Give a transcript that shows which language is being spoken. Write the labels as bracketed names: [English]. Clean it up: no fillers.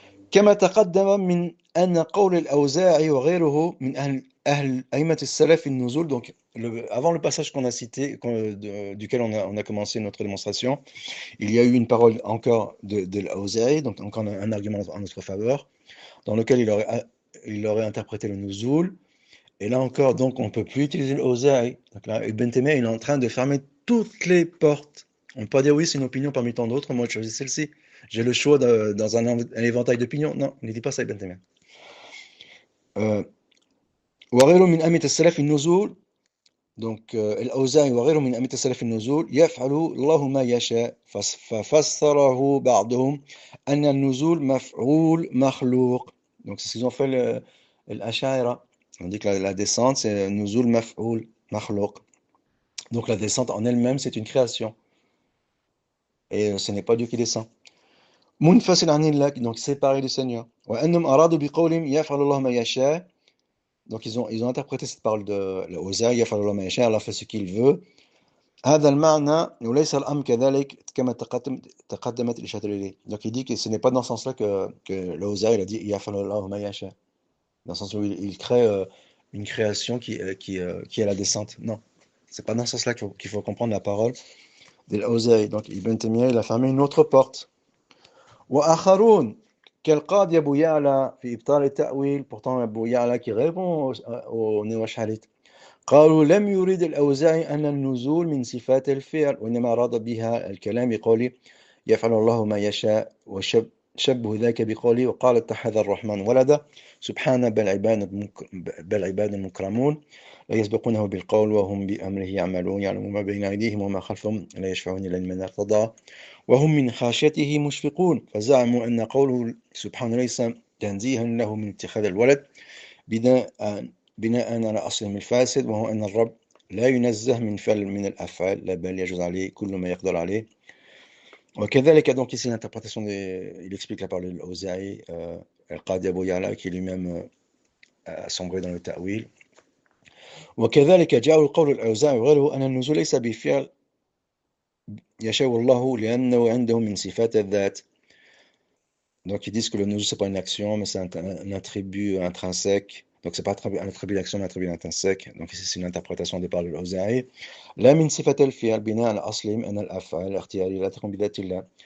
[Arabic] كما تقدم من أن قول الأوزاعي وغيره من أهل أئمة السلف النزول. [French] Donc, avant le passage qu'on a cité, duquel on a commencé notre démonstration, il y a eu une parole encore de l'Auza'i, donc encore un argument en notre faveur, dans lequel il aurait interprété le nuzul. Et là encore, donc, on ne peut plus utiliser l'Auza'i. Donc là, Ibn Taymiyyah, il est en train de fermer toutes les portes. On ne peut pas dire oui, c'est une opinion parmi tant d'autres, moi je choisis celle-ci. J'ai le choix dans un éventail d'opinions. Non, il ne dit pas ça, Ibn Taymiyyah. [Arabic] وغيره من أئمة السلف النزول. Donc, الأوزاعي وغيره من أئمة السلف النزول يفعل الله ما يشاء ففسره بعضهم أن النزول مفعول مخلوق. [French] Donc, c'est ce qu'ils ont fait l'Ash'aira. On dit que la descente, c'est nuzul maf'oul makhlouq. Donc, la descente en elle-même, c'est une création. Et ce n'est pas Dieu qui descend. Munfasil anillah, donc séparé du Seigneur. [Arabic] وأنهم أرادوا بقولهم يفعل الله ما يشاء. [French] Donc ils ont interprété cette parole de l'Auza'i, [Arabic] يفعل الله ما يشاء, [French] Allah fait ce qu'il veut. [Arabic] هذا المعنى وليس الأمر كذلك كما تقدمت الإشارة إليه. [French] Donc il dit que ce n'est pas dans ce sens-là que l'Auza'i a dit [Arabic] يفعل الله ما يشاء. [French] Dans le sens où il crée une création qui est la descente. Non, c'est pas dans ce sens-là qu'il faut comprendre la parole de l'Auza'i. Donc Ibn Taymiyyah, il a fermé une autre porte. [Arabic] وآخرون كالقاضي أبو يعلى في إبطال التأويل. [French] Pourtant أبو يعلى qui répond au néo-ash'arite. [Arabic] قالوا لم يريد الأوزاعي أن النزول من صفات الفعل وإنما أراد بها الكلام بقوله يفعل الله ما يشاء وشبه ذاك بقوله وقال اتخذ الرحمن ولدا سبحانه بل عباد مكرمون لا يسبقونه بالقول وهم بأمره يعملون يعلمون ما بين أيديهم وما خلفهم لا يشفعون إلا لمن ارتضى وهم من خشيته مشفقون فزعموا أن قوله سبحانه ليس تنزيها له من اتخاذ الولد بناء على أصلهم الفاسد وهو أن الرب لا ينزه من فعل من الأفعال لا بل يجوز عليه كل ما يقدر عليه. [French] وكذلك donc ici l'interprétation il explique la parole de l'Auza'i, Al-Qadi Abu Ya'la qui lui-même a sombré dans le ta'wil. [Arabic] وكذلك جاء القول الأوزاعي وغيره أن النزول ليس بفعل يشاء الله لأنه عنده من صفات الذات. [French] Donc ils disent que le nuzul c'est pas une action mais c'est un attribut intrinsèque. Donc c'est pas un attribut d'action mais un attribut intrinsèque. Donc ici c'est une interprétation des paroles de l'Auza'i. [Arabic] لا من صفة الفعل بناء على أصلهم أن الأفعال الاختيارية لا تكون بذات الله.